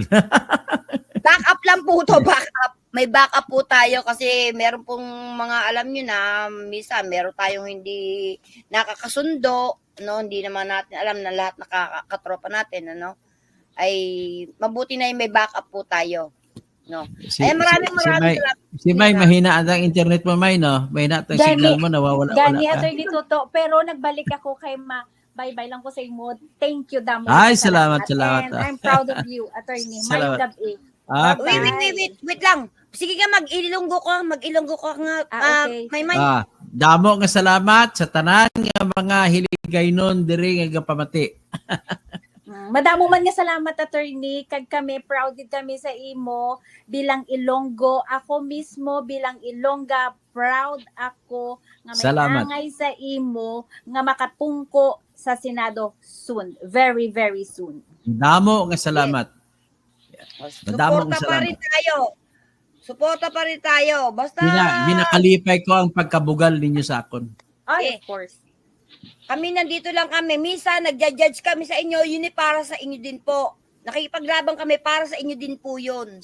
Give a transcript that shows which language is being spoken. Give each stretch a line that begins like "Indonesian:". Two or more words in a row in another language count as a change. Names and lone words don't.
Filipino: Backup lang po to, backup. May backup po tayo kasi meron pong mga alam nyo na misa meron tayong hindi nakakasundo, no? Hindi naman natin alam na lahat nakakatropa natin, ano? Ay mabuti na yung may backup po tayo, no? Ay maraming salamat. Si May, mahina ang internet mo, May, no? Mahina ang signal mo, nawawala
Hiligaynon: Gani, ka. Attorney Toto. Pero nagbalik ako kay bye-bye lang ko sa imo.
English: Thank you,
Hiligaynon: Damo. Ay, salamat.
English: And I'm proud of you, Attorney.
Hiligaynon: Salamat. May gabi.
English: Okay.
Filipino: Wait lang. Sige ka, mag-ilonggo ka nga.
English: Okay.
Hiligaynon: May. Damo nga salamat sa tanan nga mga hiligaynon diri nga pamati. Madamo man nga salamat, Attorney. Kag kami,
Filipino: proud din kami
Hiligaynon: sa imo bilang Ilonggo. Ako mismo bilang Ilongga, proud ako nga may Salamat. angay sa imo nga makapungko sa Senado soon.
English: Very, very soon.
Hiligaynon: Damo nga salamat. Madamo
Filipino: Suporta
Hiligaynon: nga
Filipino: pa rin
Hiligaynon: salamat.
Filipino: tayo. Suporta pa rin tayo. Basta
Hiligaynon: Ginakalipay ko ang pagkabugal ninyo sa akon. Ay, Eh.
English: of course.
Filipino: kami nandito lang kami. Minsan nagja-judge kami sa inyo, yun ay para sa inyo din po. Nakikipaglaban kami para sa inyo din po yun.